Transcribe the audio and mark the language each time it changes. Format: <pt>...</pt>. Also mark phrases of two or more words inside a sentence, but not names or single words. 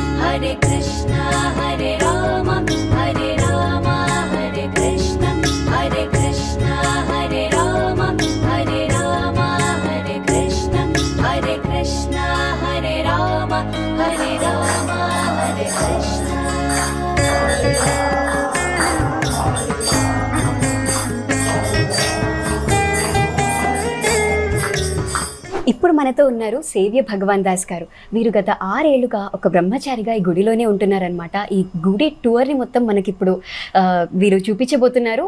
<sa>हरे कृष्ण हरे राम हरे राम हरे कृष्ण हरे कृष्ण हरे राम हरे राम हरे कृष्ण हरे कृष्ण हरे राम हरे राम हरे कृष्ण.</sa> <te>ఇప్పుడు మనతో ఉన్నారు సేవ్య భగవాన్ దాస్ గారు. వీరు గత 6 ఏళ్లుగా ఒక బ్రహ్మచారిగా ఈ గుడిలోనే ఉంటున్నారనమాట. ఈ గుడి టూర్ని మొత్తం మనకిప్పుడు వీరు చూపించబోతున్నారు.</te>